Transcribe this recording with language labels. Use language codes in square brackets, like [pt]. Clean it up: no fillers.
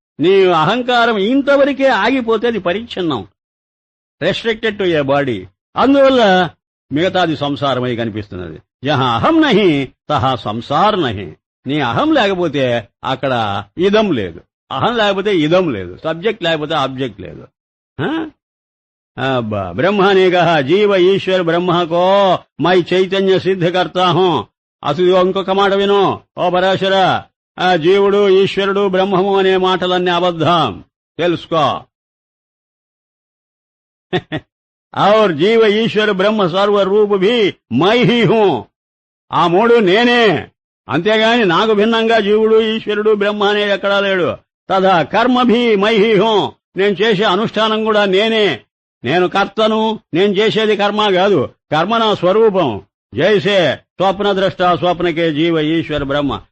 [te] నీ అహంకారం ఇంతవరకే ఆగిపోతే అది పరిచ్ఛన్నం, [en] Restricted to a body. [te] అందువల్ల మిగతాది సంసారమై కనిపిస్తున్నది. [hi] జహా అహం నహి తహా సంసార్ నహి. [te] నీ అహం లేకపోతే అక్కడ ఇదం లేదు, అహం లేకపోతే ఇదం లేదు, సబ్జెక్ట్ లేకపోతే ఆబ్జెక్ట్ లేదు. [hi] ब्रह्मा ने कहा जीव ईश्वर ब्रह्मा को मैं चैतन्य सिद्ध करता हूं. [te] అసలు ఇంకొక మాట విను ఓ పరాశర, జీవుడు ఈశ్వరుడు బ్రహ్మము అనే మాటలన్నీ అబద్ధం తెలుసుకో. [hi] और जीव ईश्वर ब्रह्म सर्व रूप भी मैं ही हूं. [te] ఆ మూడు నేనే, అంతేగాని నాకు భిన్నంగా జీవుడు ఈశ్వరుడు బ్రహ్మ అనే ఎక్కడా లేడు. [hi] తదా కర్మ భీ మై హీ హూ. [te] నేను చేసే అనుష్ఠానం కూడా నేనే. నేను కర్తను, నేను చేసేది కర్మ కాదు, కర్మ నా స్వరూపం. [hi] జైసే స్వప్న ద్రష్ట స్వప్నకే జీవ ఈశ్వర బ్రహ్మ.